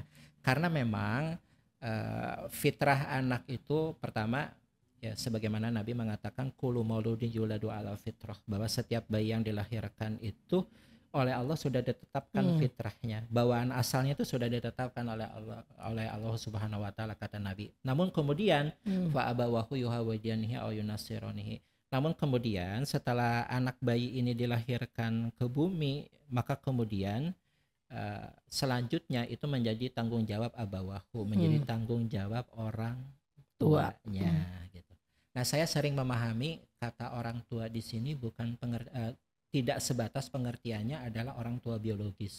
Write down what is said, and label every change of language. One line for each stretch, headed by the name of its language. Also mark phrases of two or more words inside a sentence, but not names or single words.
Indonesian: Karena memang fitrah anak itu pertama ya sebagaimana Nabi mengatakan
Arabic: كل مولود يولد على فطرة,
Indonesian: bahwa setiap bayi yang dilahirkan itu oleh Allah sudah ditetapkan fitrahnya, bawaan asalnya itu sudah ditetapkan oleh Allah
Arabic: سبحانه وتعالى,
Indonesian: kata Nabi. Namun kemudian
Arabic: فأبواه يهودانه أو ينصرانه.
Indonesian: Namun kemudian setelah anak bayi ini dilahirkan ke bumi, maka kemudian selanjutnya itu menjadi tanggung jawab abawahu, menjadi tanggung jawab orang tuanya gitu. Nah, saya sering memahami kata orang tua di sini bukan tidak sebatas pengertiannya adalah orang tua biologis.